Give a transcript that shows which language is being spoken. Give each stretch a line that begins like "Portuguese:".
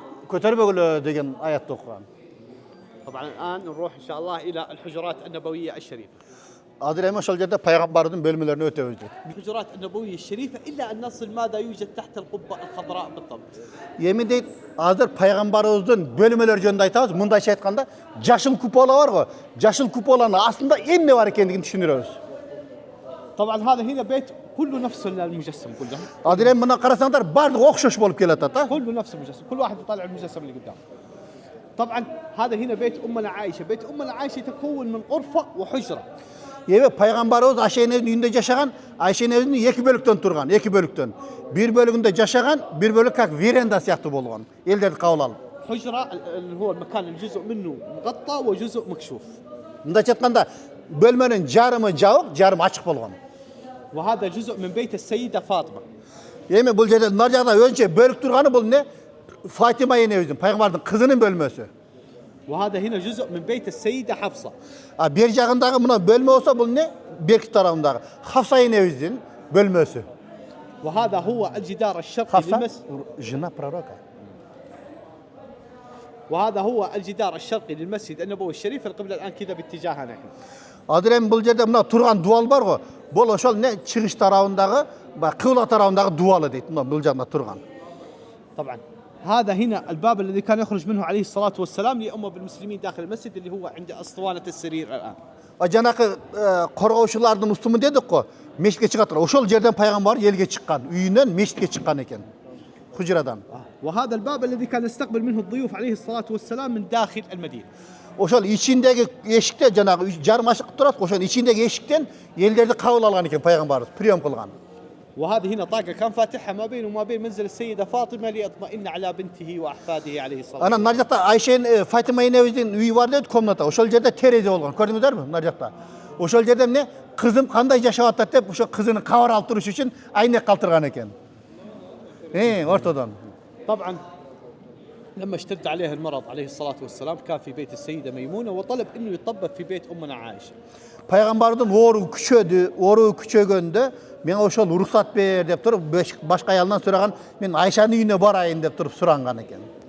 Kyrgyz: көтербөгілі деген аятты оқыған.
Arabic: طبعا الآن نروح إن شاء الله إلى الحجرات النبوية الشريفة.
Kyrgyz: Адыр эми ошол жерде пайгамбардын бөлмөлөрүнө өтөбүз деп.
Arabic: الحجرات النبوية الشريفة إلا أن نصل ماذا يوجد تحت القبة الخضراء بالضبط.
Kyrgyz: Эми дейт, азыр пайгамбарыбыздын бөлмөлөрү жөнүндө айтабыз. Мындайча айтканда, жашыл купола бар го. Жашыл куполанын астында эмне бар экендигин түшүндүрөбүз.
Arabic: طبعا هذا هنا بيت كله نفس المجسم كله.
Kyrgyz: Адыр эми мына карасаңдар баардыгы окшош болуп келатат, а?
Arabic: كله نفس المجسم، كل واحد يطلع المجسم اللي قدامه. طبعا هذا هنا بيت أمنا عائشة، بيت أمنا عائشة يتكون من غرفة وحجرة.
Kyrgyz: Эми пайгамбарыбыз Айша энебиздин үйүндө жашаган, Айша энебиздин эки бөлүктөн турган, эки бөлүктөн. Бир бөлүгүндө жашаган, бир бөлүк как веранда сыяктуу болгон. Элдерди кабыл алып.
Arabic: حجرة اللي هو المكان الجزء منه مغطى وجزء مكشوف.
Kyrgyz: Мындайча айтканда, бөлмөнүн жарымы жабык, жарымы ачык болгон.
Arabic: وهذا جزء من بيت السيدة فاطمة.
Kyrgyz: Эми бул жерде нар жагда өзүнчө бөлүк турганы бул эмне? Фатима энебиздин, пайгамбардын кызынын бөлмөсү.
Arabic: وهذا هنا جزء من بيت السيدة حفصة.
Kyrgyz: Бер жагындагы мына бөлмө болсо бул эмне? Берки тарабындагы Хафса энебиздин бөлмөсү.
Arabic: وهذا هو الجدار الشرقي
Kyrgyz: Хафса
Arabic: للمسجد.
Russian: жена пророка.
Arabic: وهذا هو الجدار الشرقي للمسجد النبوي الشريف. القبلة الآن كذا باتجاهنا نحن.
Kyrgyz: Азыр эми бул жерде мына турган дуал бар го. Бул ошол эмне? Чыгыш тарабындагы, кыбла тарабындагы дуалы дейт. Мына бул жагында турган.
Arabic: طبعا هذا هنا الباب الذي كان يخرج منه عليه الصلاة والسلام ليؤم بالمسلمين داخل المسجد اللي هو عند أسطوانة السرير الآن.
Kyrgyz: Жанакы коргоочулардын устуму дедик го. Мешитке чыгаттыр. Ошол жерден пайгамбар элге чыккан, үйүнөн мешитке чыккан экен. Хужрадан.
Arabic: وهذا الباب الذي كان يستقبل منه الضيوف عليه الصلاة والسلام من داخل المدينة.
Kyrgyz: Ошол ичиндеги эшикте жанагы жарым ашык турат, ошол ичиндеги эшиктен элдерди кабыл алган экен пайгамбарыбыз, прием кылган.
Arabic: وهذه هنا طاقة كان فاتحها ما بينه وما بين منزل السيدة فاطمة ليطمئن على بنته وأحفاده عليه الصلاة والسلام.
Kyrgyz: Анан нар жакта Айша Фатима энебиздин үйү бар дейт, комната. Ошол жерде терезе болгон. Көрдүңүздөрбү? Нар жакта. Ошол жерде эмне? Кызым кандай жашап атат деп, ошо кызынын кабар алып туруш үчүн айнек калтырган экен. Ортодон.
Arabic: طبعا لما اشتد عليه المرض عليه الصلاة والسلام كان في بيت السيدة ميمونة وطلب انه يطبب في بيت امنا عائشة.
Kyrgyz: Пайгамбардын оору күчөгөндө мен ошол уруксат бер деп туруп башка аялдан сураган, мен Айшанын үйүнө барайын деп туруп суранган экен.